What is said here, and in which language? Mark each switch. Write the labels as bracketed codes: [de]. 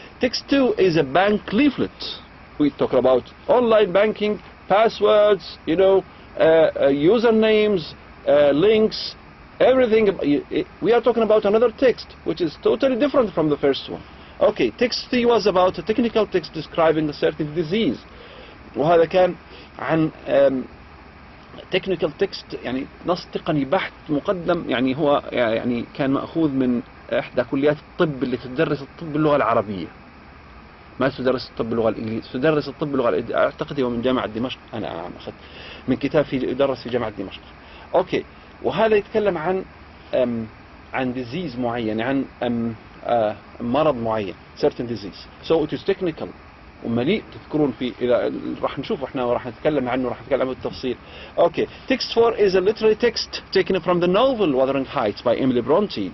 [en] Text 2 is a bank leaflet. We talk about online banking, passwords, you know, usernames, links, everything. We are talking about another text which is totally different from the first one. Okay, text 3 was about a technical text describing a certain disease. [ar] وهذا كان عن technical text، يعني نص تقني بحت مقدم، يعني هو يعني كان مأخوذ من إحدى كليات الطب اللي تدرس الطب باللغة العربية، ما تدرس الطب باللغة الإنجليزية، تدرس الطب باللغة أعتقد هو من جامعة دمشق. أنا أخذت من كتاب يدرس في جامعة دمشق. أوكي، وهذا يتكلم عن disease معين، عن مرض معين، [en] certain disease. So it is technical [ar] ومليء، تذكرون في إذا راح نشوف احنا وراح نتكلم عنه، راح نتكلم عنه بالتفصيل. [en] Okay, text 4 is a literary text taken from the novel Wuthering Heights by Emily Bronte.